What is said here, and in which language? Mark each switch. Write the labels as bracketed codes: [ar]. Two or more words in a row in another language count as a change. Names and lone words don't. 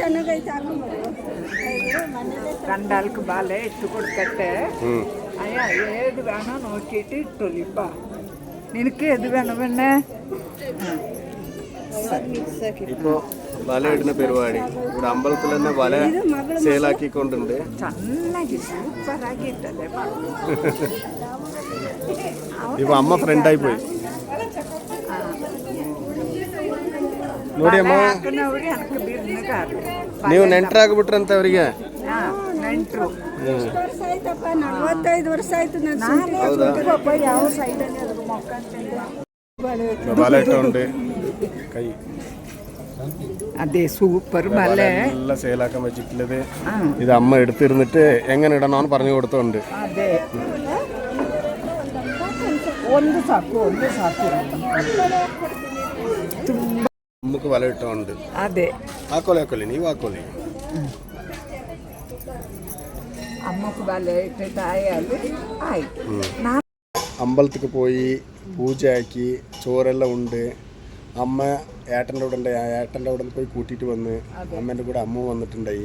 [ml] രണ്ടാൾക്ക് ബാലെ ഇട്ട് കൊടുക്കട്ടെ. അയ്യാ ഏത് വേണോ നോക്കിയിട്ട് ഇട്ടൊലിപ്പ. നിനക്ക് ഏത് വേണം പിന്നെ? ഇപ്പോൾ വല ഇടുന്ന പരിപാടി ഇവിടെ അമ്പലത്തിൽ തന്നെ വല സെയിലാക്കിക്കൊണ്ടുണ്ട്. [kn] ಚೆನ್ನಾಗಿ ಸೂಪರ್ ಆಗಿರ್ತದೆ. [ml] ഇപ്പൊ അമ്മ ഫ്രണ്ടായി പോയി. [kn] ನೋಡಿ ಅಮ್ಮ, ನೀವು ನೆಂಟರಾಗ್ಬಿಟ್ರಂತ ಅವರಿಗೆ. ನೆಂಟರು 45 ವರ್ಷ ಆಯ್ತು ಯಾವ ಸೈಡಲ್ಲಿ ಅದ್ರ ಮೊಕ್ಕ [ml] ബല ഇട്ടുണ്ട് കൈ. അതെ സൂപ്പർ ബല എല്ലാം സെയിലാക്കാൻ വെച്ചിട്ടുള്ളത്. ഇത് അമ്മ എടുത്തിരുന്നിട്ട് എങ്ങനെ ഇടണമെന്ന് പറഞ്ഞു കൊടുത്തോണ്ട്. [kn] അതെ ಒಂದು ಸಾಕು [ml] നമുക്ക് വല ഇട്ടോണ്ട്. അതെ [kn] ಹಾಕೊಳ್ಳಿ ನೀವು ಹಾಕೊಳ್ಳಿ. [ml] അമ്മക്ക് വല ഇട്ടിട്ടായാലും ആയി. അമ്പലത്തിക്ക് പോയി പൂജയാക്കി ചോറെല്ലാം ഉണ്ട്. അമ്മ ഏട്ടൻ്റെ അവിടെ ഉണ്ട്. ഏട്ടൻ്റെ അവിടെ പോയി കൂട്ടിയിട്ട് വന്ന് അമ്മേൻ്റെ കൂടെ അമ്മ വന്നിട്ടുണ്ടായി.